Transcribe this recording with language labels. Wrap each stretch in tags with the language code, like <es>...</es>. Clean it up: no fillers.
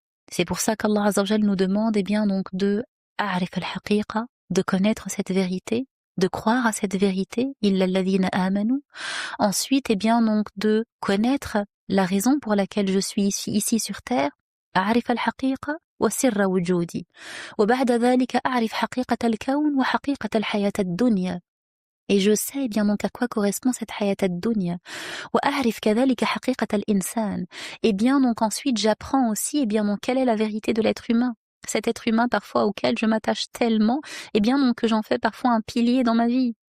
<fr>C'est pour ça qu'Allah Azza wa Jal nous demande, eh bien, donc, de</fr> <ar>a'rif al-haqiqa,</ar> <fr>de connaître cette vérité, de croire à cette vérité,</fr> <ar>illa alladhina amanu.</ar> <fr>Ensuite, eh bien, donc, de connaître la raison pour laquelle je suis ici sur terre.</fr> <ar>أعرف الحقيقة وسر وجودي. وبعد ذلك أعرف حقيقة الكون وحقيقة الحياة الدنيا.</ar> <fr>Et je sais eh bien donc à quoi correspond cette hayat ad-dunya.</fr> <ar>وأعرف كذلك حقيقة الإنسان.</ar> <fr>Et bien donc ensuite j'apprends aussi eh bien donc quelle est la vérité de l'être humain. cet être humain parfois auquel je m'attache tellement, eh bien donc que j'en fais parfois un pilier dans ma vie.</fr>